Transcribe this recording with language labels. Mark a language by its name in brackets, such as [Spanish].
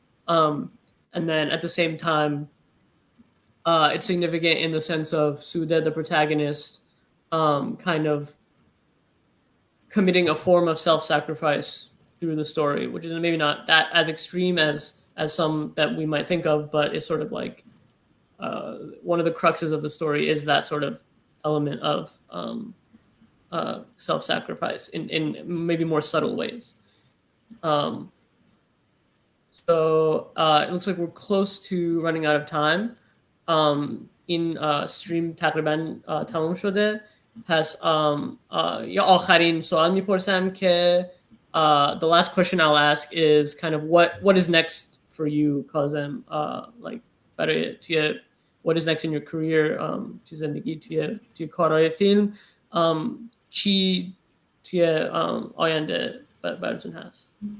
[English] And then at the same time, it's significant in the sense of Soodeh, the protagonist, kind of committing a form of self-sacrifice through the story, which is maybe not that as extreme as some that we might think of, but it's sort of like one of the cruxes of the story is that sort of element of self-sacrifice in maybe more subtle ways. So it looks like we're close to running out of time. In stream [Persian] تقریبا تمام شده. پس یا آخرین سوال میپرسم که [English] the last question I'll ask is kind of what is next for you, Kazem, like [Persian] برای توی [English] what is next in your career, [Persian] توی زندگی، توی کارهای فیلم، چی توی آینده براتون هست؟